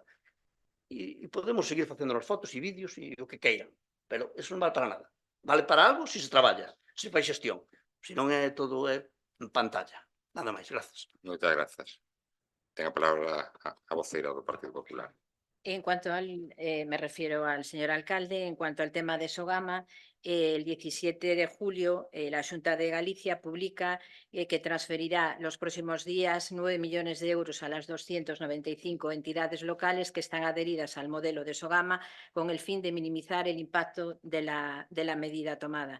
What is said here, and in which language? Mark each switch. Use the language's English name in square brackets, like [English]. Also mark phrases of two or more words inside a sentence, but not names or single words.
[Galician] E podemos seguir facendo as fotos e vídeos e o que queiran, pero eso non vale para nada. Vale para algo se se traballa, se fai xestión. Se non é todo en pantalla. Nada máis, grazas. Moitas grazas. Ten a palabra a voceira do Partido Popular. [Spanish] En cuanto al, me refiero al señor alcalde, en cuanto al tema de Sogama, el 17 de julio la Xunta de Galicia publica que transferirá los próximos días 9 millones de euros a las 295 entidades locales que están adheridas al modelo de Sogama con el fin de minimizar el impacto de la medida tomada.